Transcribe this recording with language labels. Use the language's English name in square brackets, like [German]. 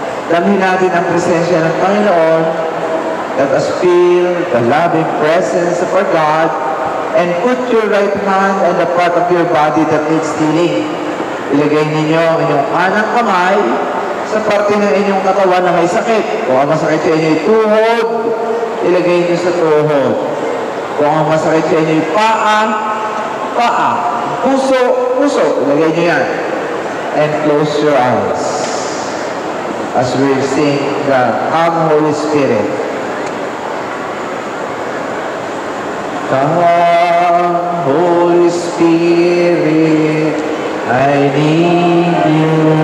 [Filipino] Damhin natin ang presensya ng Panginoon. [English] Let us feel the loving presence of our God and put your right hand on the part of your body that needs healing. [Filipino] Ilagay ninyo ang inyong kanang kamay sa parte ng inyong katawan na may sakit. Kung ang masakit sa inyo ay tuhod, ilagay niyo sa tuhod. Kung ang masakit sa inyo ay paa. Puso, ilagay niyo yan. [English] And close your eyes as we sing the Come Holy Spirit. Come, Holy Spirit, I need you.